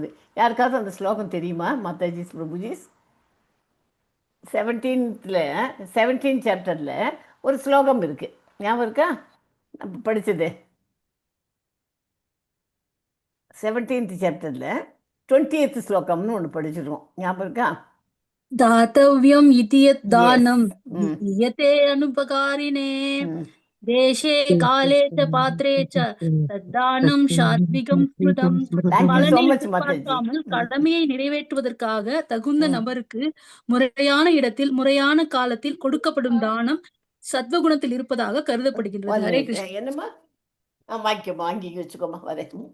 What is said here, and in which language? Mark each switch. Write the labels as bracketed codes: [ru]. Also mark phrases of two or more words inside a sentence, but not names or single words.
[ta] யாருக்காவது அந்த ஸ்லோகம் தெரியுமா மாதாஜிஸ் பிரபுஜிஸ்? 17th சாப்டரில் ஒரு ஸ்லோகம் இருக்குது, ஞாபகம் இருக்கா? நம்ம படித்தது 17th சாப்டரில் 20th ஸ்லோகம்னு ஒன்று படிச்சிருக்கோம், ஞாபகம் இருக்கா? [sa] दातव्यम् इति यत् दानं दीयते अनुपकारिणे देशे काले च पात्रे च तद्दानं सात्त्विकं स्मृतम्. [ta] பலனை எதிர்பார்க்காமல் கடமையை நிறைவேற்றுவதற்காக தகுந்த நபருக்கு முறையான இடத்தில் முறையான காலத்தில் கொடுக்கப்படும் தானம் சத்வகுணத்தில் இருப்பதாக கருதப்படுகின்றது. ஹரே கிருஷ்ணா. என்னம்மா வாங்கி வச்சுக்கோமா, வரேன்.